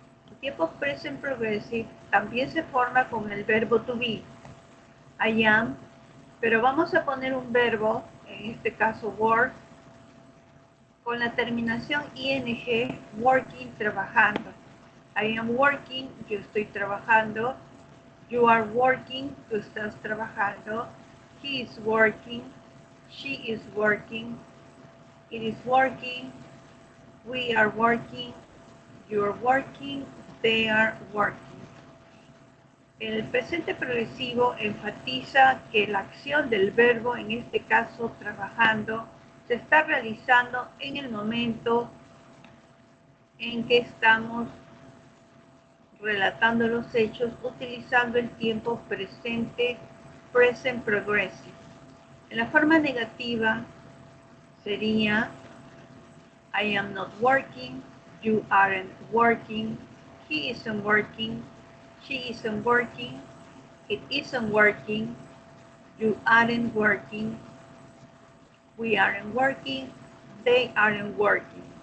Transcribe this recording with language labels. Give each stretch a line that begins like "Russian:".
Spanish: El tiempo present progressive también se forma con el verbo to be.
English: I am,
Spanish: pero vamos a poner un verbo, en este caso work, con la terminación ing, working, trabajando.
English: I am working,
Spanish: yo estoy trabajando.
English: You are working,
Spanish: tú estás trabajando.
English: He is working, she is working. It is working, we are working, you are working, they are working.
Spanish: El presente progresivo enfatiza que la acción del verbo, en este caso trabajando, se está realizando en el momento en que estamos relatando los hechos utilizando el tiempo presente, present progressive. En la forma negativa sería
English: I am not working, you aren't working, he isn't working, she isn't working, it isn't working, you aren't working, we aren't working, they aren't working.